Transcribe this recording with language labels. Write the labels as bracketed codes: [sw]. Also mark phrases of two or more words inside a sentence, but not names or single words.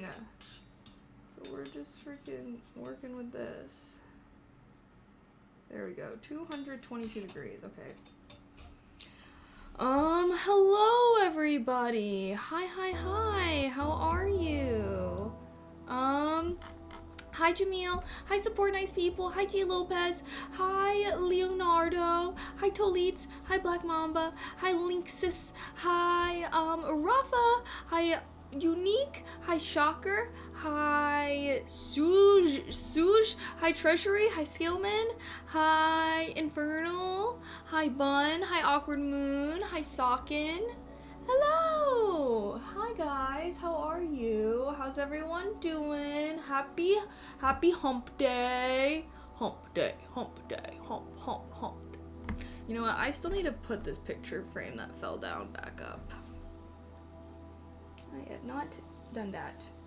[en] So we're just freaking working with this. There we go. 222 degrees. Okay. Hello everybody. Hi. How are you? Hi Jamil. Hi Support Nice People. Hi G Lopez. Hi Leonardo. Hi Tolitz. Hi Black Mamba. Hi Linksys. Hi Rafa. Hi Unique. Hi Shocker. Hi Suj. Hi Treasury. Hi Skillman. Hi Infernal. Hi Bun. Hi Awkward Moon. Hi Socken. Hello! Hi guys, how are you? How's everyone doing? Happy hump day. Hump day. Hump. You know what, I still need to put this picture frame that fell down back up. I have not done that.